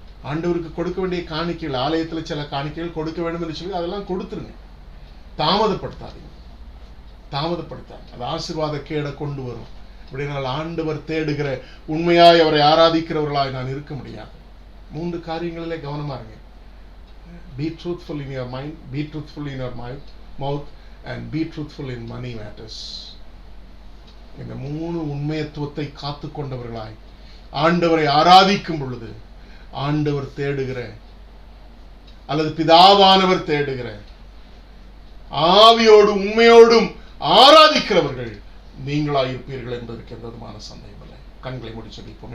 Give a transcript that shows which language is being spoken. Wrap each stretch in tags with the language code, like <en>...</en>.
<ta>ஆண்டவருக்கு கொடுக்க வேண்டிய காணிக்கைகள், ஆலயத்தில் சில காணிக்கைகள் கொடுக்க வேண்டும் என்று சொல்லி அதெல்லாம் கொடுத்துருங்க. தாமதப்படுத்தாதீங்க. அது ஆசீர்வாத கேட கொண்டு வரும். அப்படினால் ஆண்டவர் தேடுகிற உண்மையாய் அவரை ஆராதிக்கிறவர்களாய் நான் இருக்க முடியாது. 3 காரியங்களிலே கவனமா இருங்க.</ta> <en>Be truthful in your mind, be truthful in your mouth, and be truthful in money matters.</en> <ta>இந்த 3 உண்மையத்துவத்தை காத்து கொண்டவர்களாய் ஆண்டவரை ஆராதிக்கும் பொழுது, ஆண்டவர் தேடுகிற அல்லது பிதாவானவர் தேடுகிற ஆவியோடும் உண்மையோடும் ஆராதிக்கிறவர்கள் நீங்களாய் இருப்பீர்கள் என்பதற்கு எந்த விதமான சந்தேகம் இல்லை. கண்களை மூடி சொல்லிப்போம்.</ta>